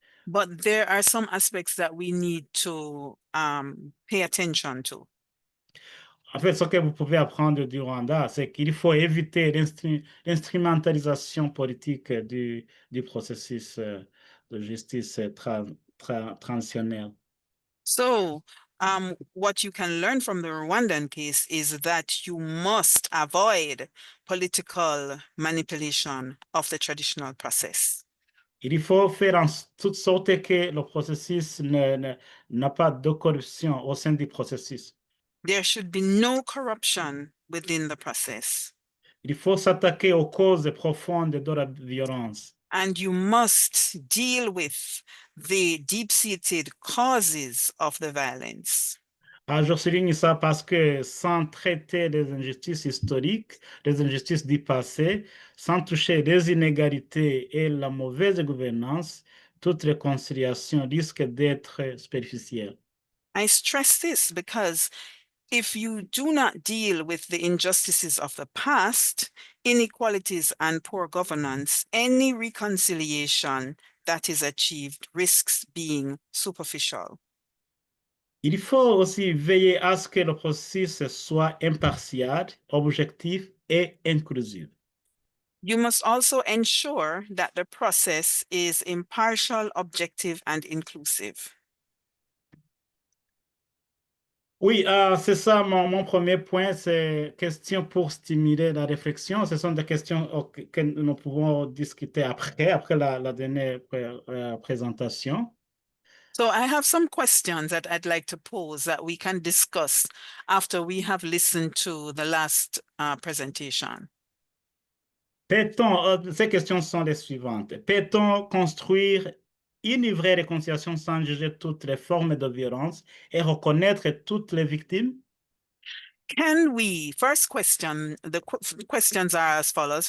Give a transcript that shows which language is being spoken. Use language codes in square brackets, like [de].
[en] But there are some aspects that we need to pay attention to. [fr] En fait, ce que vous pouvez apprendre du Rwanda, c'est qu'il faut éviter l'instrumentalisation politique du processus de justice transitionnelle. [en] So what you can learn from the Rwandan case is that you must avoid political manipulation of the traditional process. [fr] Il faut faire en toute sorte que le processus n'a pas de corruption au sein du processus. [en] There should be no corruption within the process. [fr] Il faut s'attaquer aux causes profondes de la violence. [en] And you must deal with the deep-seated causes of the violence. [fr] Je souligne ça parce que sans traiter les injustices historiques, les injustices du passé, sans toucher les inégalités et la mauvaise gouvernance, toute réconciliation risque d'être superficielle. [en] I stress this because if you do not deal with the injustices of the past, inequalities and poor governance, any reconciliation that is achieved risks being superficial. [fr] Il faut aussi veiller à ce que le processus soit impartial, objectif et inclusif. [en] You must also ensure that the process is impartial, objective, and inclusive. [fr] Oui, c'est ça mon premier point, c'est question pour stimuler la réflexion. Ce sont des questions que nous pouvons discuter après la dernière présentation. [en] So I have some questions that I'd like to pose that we can discuss after we have listened to the last presentation. [fr] Ces questions sont les suivantes. Peut-on construire une vraie réconciliation sans juger toutes les formes de violence et reconnaître toutes les victimes? [en] Can we, first question, the questions are as follows.